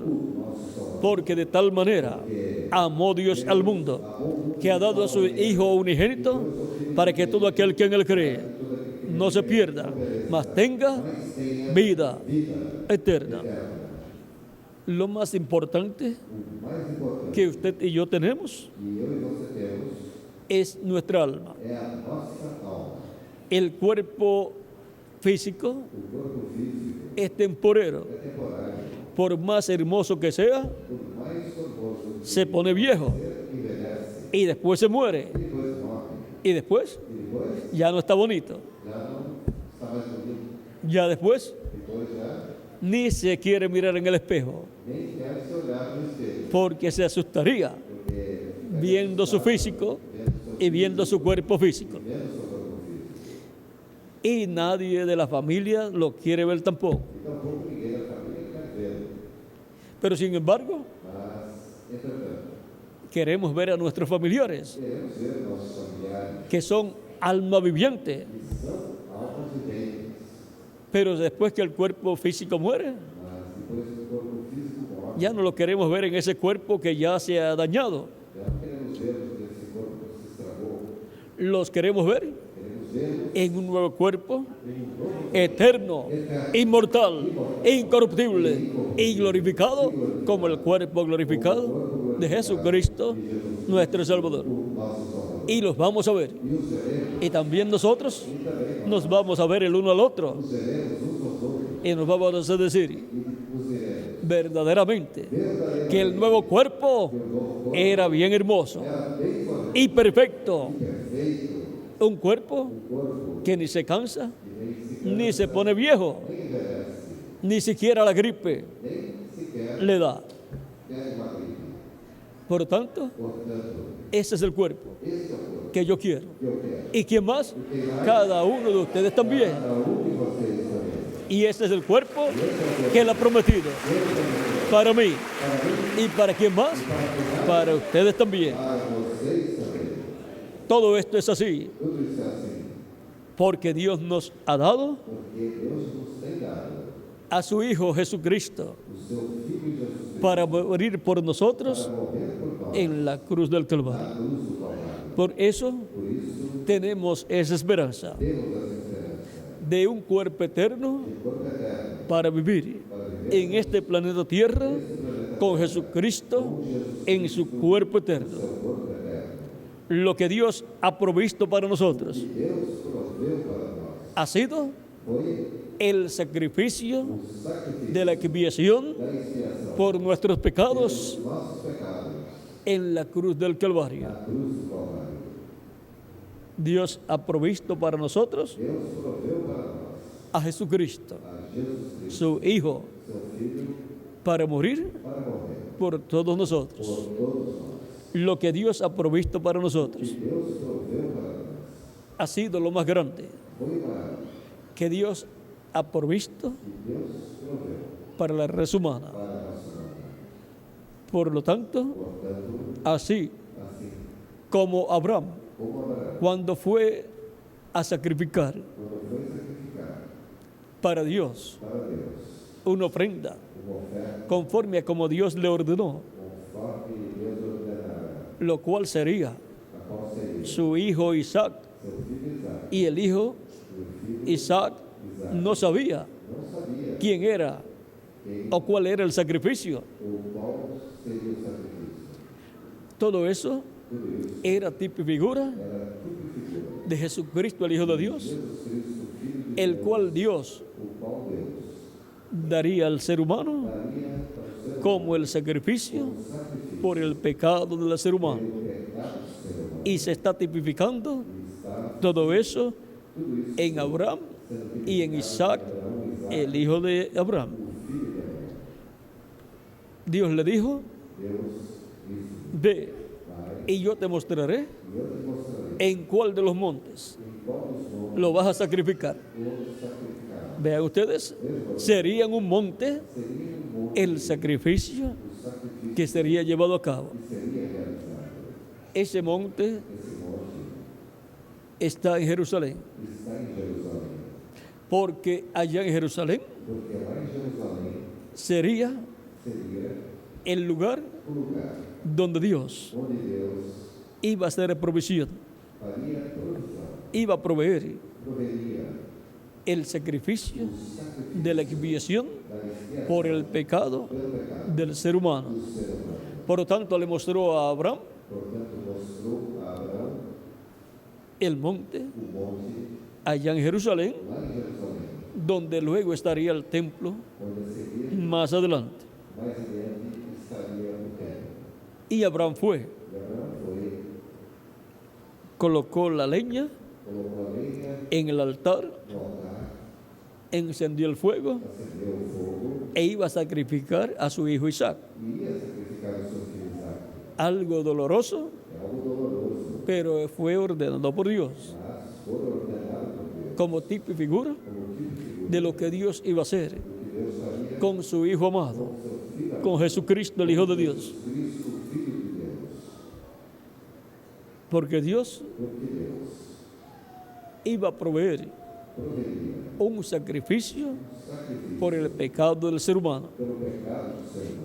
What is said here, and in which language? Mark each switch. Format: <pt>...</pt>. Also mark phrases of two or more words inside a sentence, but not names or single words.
<es>Porque de tal manera amó Dios al mundo, que ha dado a su Hijo unigénito, para que todo aquel que en Él cree no se pierda, mas tenga vida eterna. Lo más importante</es> <pt>O mais importante</pt> <es>que usted y yo tenemos</es> <pt>que eu e você temos</pt> <es>es nuestra alma.</es> <pt>é a nossa alma.</pt> <es>El cuerpo físico</es> <pt>O corpo físico</pt> <es>es temporero.</es> <pt>é temporário.</pt> <es>Por más hermoso que sea,</es> <pt>Por mais formoso</pt> <es>se pone viejo</es> <pt>que envelhece,</pt> <es>y después se muere</es> <pt>e depois morre,</pt> <es>y después</es> <pt>e depois</pt> <es>ya no está bonito.</es> <pt>já não está mais bonito.</pt> <es>Ya después</es> <pt>Depois já</pt> <es>ni se quiere mirar en el espejo</es> <pt>nem quer se olhar no espelho,</pt> <es>porque se asustaría</es> <pt>porque</pt> <es>viendo su físico y viendo su cuerpo físico.</es> <pt>vendo seu corpo físico.</pt> <es>Y nadie de la familia lo quiere ver tampoco.</es> <pt>E tampouco ninguém da família quer vê-lo.</pt> <es>Pero sin embargo,</es> <pt>Mas, entretanto,</pt> <es>queremos ver a nuestros familiares,</es> <pt>queremos ver nossos familiares</pt> <es>que son alma viviente.</es> <pt>que são almas viventes,</pt> <es>Pero después que el cuerpo físico muere,</es> <pt>mas depois que o corpo físico morre,</pt> <es>ya no lo queremos ver en ese cuerpo que ya se ha dañado.</es> <pt>já não queremos vê-los nesse corpo que se estragou.</pt> <es>Los queremos ver</es> <pt>Queremos vê-los</pt> <es>en un nuevo cuerpo</es> <pt>em um novo</pt> <es>eterno, inmortal, incorruptible y glorificado como el cuerpo glorificado de Jesucristo, nuestro Salvador.</es> <pt>nosso Salvador.</pt> <es>Y los vamos a ver.</es> <pt>E os veremos,</pt> <es>Y también nosotros</es> <pt>e também</pt> <es>nos vamos a ver el uno al otro</es> <pt>nos veremos uns aos outros,</pt> <es>y nos vamos a decir</es> <pt>e nos veremos</pt> <es>verdaderamente</es> <pt>verdadeiramente</pt> <es>que el nuevo cuerpo era bien hermoso</es> <pt>era bem formoso,</pt> <es>y perfecto.</es> <pt>perfeito,</pt> <es>Un cuerpo</es> <pt>corpo</pt> <es>que ni se cansa,</es> <pt>que nem</pt> <es>ni se pone viejo,</es> <pt>nem envelhece,</pt> <es>ni siquiera la gripe</es> <pt>nem sequer</pt> <es>le da.</es> <pt>pega uma gripe.</pt> <es>Por lo tanto,</es> <pt>Portanto,</pt> <es>ese es el cuerpo</es> <pt>esse é o corpo</pt> <es>que yo quiero.</es> <pt>que eu quero.</pt> <es>¿Y quién más? Cada uno de ustedes también.</es> <pt>Cada um de vocês também.</pt> <es>Y ese es el cuerpo que Él ha prometido para mí. ¿Y para quién más? Para ustedes también.</es> <pt>Para vocês também.</pt> <es>Todo esto es así</es> <pt>Tudo isso é assim,</pt> <es>porque Dios nos ha dado</es> <pt>porque Deus nos tem dado</pt> <es>a su Hijo Jesucristo</es> <pt>o seu Filho Jesus Cristo</pt> <es>para morir por nosotros</es> <pt>para morrer por nós</pt> <es>en la cruz del Calvario.</es> <pt>na cruz do Calvário.</pt> <es>Por eso</es> <pt>Por isso,</pt> <es>tenemos esa esperanza</es> <pt>temos essa esperança</pt> <es>de un cuerpo eterno</es> <pt>de corpo eterno</pt> <es>para vivir en este planeta Tierra con Jesucristo en su cuerpo eterno.</es> <pt>seu corpo eterno.</pt> <es>Lo que Dios ha provisto para nosotros</es> <pt>Deus proveu para nós</pt> <es>ha sido</es> <pt>foi</pt> <es>el sacrificio</es> <pt>o sacrifício</pt> <es>de la expiación</es> <pt>da expiação</pt> <es>por nuestros pecados</es> <pt>dos nossos pecados</pt> <es>en la cruz del Calvario.</es> <pt>na cruz do Calvário.</pt> <es>Dios ha provisto para nosotros</es> <pt>Deus proveu para nós</pt> <es>a Jesucristo,</es> <pt>a Jesus Cristo,</pt> <es>su Hijo,</es> <pt>seu Filho,</pt> <es>para morir</es> <pt>para morrer</pt> <es>por todos nosotros.</es> <pt>por todos nós.</pt> <es>Lo que Dios ha provisto para nosotros</es> <pt>Deus proveu para nós.</pt> <es>ha sido lo más grande</es> <pt>Foi maior</pt> <es>que Dios ha provisto</es> <pt>que Deus proveu</pt> <es>para la raza humana.</es> <pt>para a nossa vida.</pt> <es>Por lo tanto,</es> <pt>Portanto,</pt> <es>así</es> <pt>assim</pt> <es>como Abraham,</es> <pt>como Abraão,</pt> <es>cuando fue a sacrificar</es> <pt>quando foi sacrificar</pt> <es>para Dios</es> <pt>para Deus</pt> <es>una ofrenda</es> <pt>uma oferta</pt> <es>conforme a como Dios le ordenó,</es> <pt>conforme Deus ordenara,</pt> <es>lo cual sería</es> <pt>a qual seria</pt> <es>su hijo Isaac,</es> <pt>seu filho Isaac.</pt> <es>y el hijo</es> <pt>E o filho</pt> <es>Isaac no sabía</es> <pt>não sabia</pt> <es>quién era</es> <pt>quem</pt> <es>o cuál era el sacrificio.</es> <pt>ou qual seria o sacrifício.</pt> <es>Todo eso</es> <pt>Tudo isso</pt> <es>era tipo y figura</es> <pt>era tudo figura.</pt> <es>de Jesucristo, el Hijo de Dios,</es> <pt>Jesus Cristo, Filho de</pt> <es>el</es> <pt>Deus,</pt> <es>cual Dios</es> <pt>o qual Deus</pt> <es>daría al ser humano</es> <pt>daria para o ser</pt> <es>como el sacrificio</es> <pt>sacrifício</pt> <es>por el pecado del ser humano.</es> <pt>pelo pecado do ser humano.</pt> <es>Y se está tipificando</es> <pt>E está</pt> <es>todo eso</es> <pt>tudo isso</pt> <es>en Abraham</es> <pt>sendo</pt> <es>y en Isaac, el hijo de Abraham.</es> <pt>filho de Abraão.</pt> <es>Dios le dijo,</es> <pt>Deus disse,</pt> <es>ve</es> <pt>vai,</pt> <es>y yo te mostraré</es> <pt>e eu te mostrarei</pt> <es>en cuál de los montes</es> <pt>em qual dos montes</pt> <es>lo vas a sacrificar.</es> <pt>vou sacrificar.</pt> <es>Vean ustedes, sería en un monte</es> <pt>Seria um monte</pt> <es>el sacrificio</es> <pt>o sacrifício</pt> <es>que sería llevado a cabo.</es> <pt>que seria realizado.</pt> <es>Ese monte</es> <pt>Esse monte</pt> <es>está en Jerusalén,</es> <pt>está em Jerusalém,</pt> <es>porque allá en Jerusalén</es> <pt>porque lá em Jerusalém</pt> <es>sería</es> <pt>seria</pt> <es>el lugar</es> <pt>o lugar</pt> <es>donde Dios</es> <pt>onde Deus</pt> <es>iba a hacer provisión,</es> <pt>faria provisão,</pt> <es>iba a proveer</es> <pt>proveria</pt> <es>el sacrificio de la expiación por el pecado del ser humano. Por lo tanto, le mostró a Abraham</es> <pt>Portanto, mostrou a Abraão</pt> <es>el monte</es> <pt>o monte</pt> <es>allá en Jerusalén,</es> <pt>lá em Jerusalém,</pt> <es>donde luego estaría el templo</es> <pt>onde a seguir,</pt> <es>más adelante.</es> <pt>mais adiante, estaria o templo.</pt> <es>Y Abraham fue,</es> <pt>E Abraão foi,</pt> <es>colocó la leña</es> <pt>colocou a lenha</pt> <es>en el altar,</es> <pt>no altar,</pt> <es>encendió el fuego</es> <pt>acendeu o fogo</pt> <es>e iba a sacrificar a su hijo Isaac.</es> <pt>e ia sacrificar o seu filho Isaac.</pt> <es>Algo doloroso,</es> <pt>É algo doloroso,</pt> <es>pero fue ordenado por Dios,</es> <pt>mas foi ordenado por Deus,</pt> <es>como tipo y figura</es> <pt>como tipo</pt> <es>de lo que Dios iba a hacer</es> <pt>que Deus faria</pt> <es>con su Hijo amado,</es> <pt>com seu filho,</pt> <es>con Jesucristo, el Hijo de Dios.</es> <pt>Cristo, o Filho de Deus.</pt> <es>Porque Dios</es> <pt>Porque Deus</pt> <es>iba a proveer</es> <pt>proveria</pt> <es>un sacrificio</es> <pt>sacrifício</pt> <es>por el pecado del ser humano.</es> <pt>pelo pecado do ser humano.</pt>